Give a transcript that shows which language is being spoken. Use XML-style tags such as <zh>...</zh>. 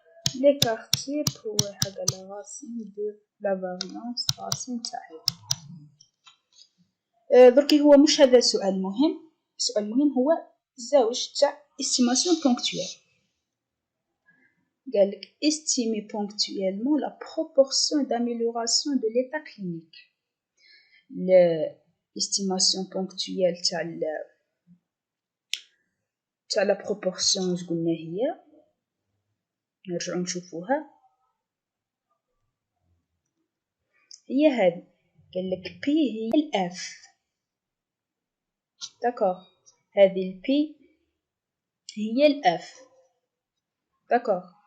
<fr>l'écart type</fr> <ar>هو حاجة</ar> <fr>لا racine de la variance racine تاعها.</fr> <ar>دركي هو مش هذا السؤال مهم. السؤال المهم هو الزاوج تاع estimation ponctuelle. قالك</ar> <fr>estimer ponctuellement la proportion d'amélioration de l'état clinique. l'estimation ponctuelle</fr> <ar>تاع la proportion واش قلنا هي، نرجعو نشوفوها، هي هذه. قالك P هي الF. داكوغ، هذه البي هي الF. داكوغ.</ar>